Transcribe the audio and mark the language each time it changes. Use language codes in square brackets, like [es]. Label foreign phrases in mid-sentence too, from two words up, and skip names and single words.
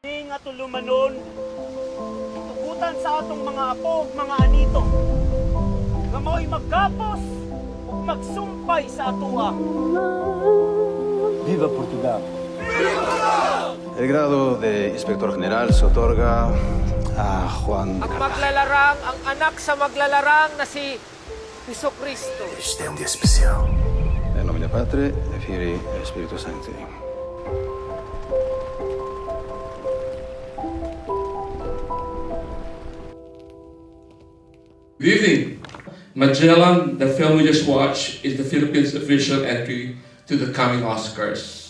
[ceb] nga tulumanon, tugutan sa atong mga apo, mga anito, nga mo'y maggapos o magsumpay sa atua. [es] Viva Portugal! El grado de inspector general se otorga a Juan. [ceb] Ang maglalarang, ang anak sa maglalarang na si Jesucristo. [es] Este es un día especial. [la] En nomine Patri, et Filii, et Spiritus Sancti. [en] Good evening. Magellan, the film we just watched, is the Philippines' official entry to the coming Oscars.